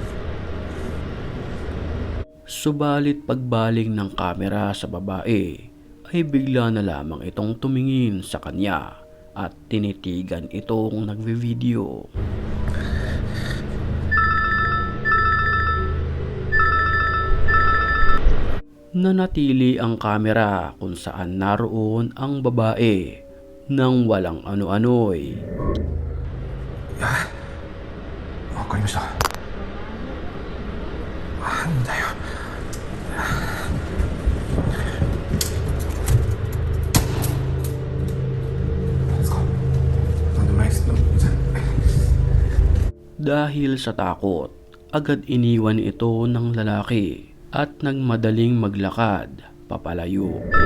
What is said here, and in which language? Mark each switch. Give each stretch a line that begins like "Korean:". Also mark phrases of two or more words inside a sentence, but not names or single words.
Filipino: Subalit pagbaling ng kamera sa babae ay bigla na lamang itong tumingin sa kanya at tinitigan itong nagvi-video. Nanatili ang kamera kung saan naroon ang babae nang walang ano-ano'y.
Japanese: わかりました。なんだよ。なんですか。なんでもないです。
Filipino: Dahil sa takot, agad iniwan ito ng lalaki at nagmadaling maglakad papalayo.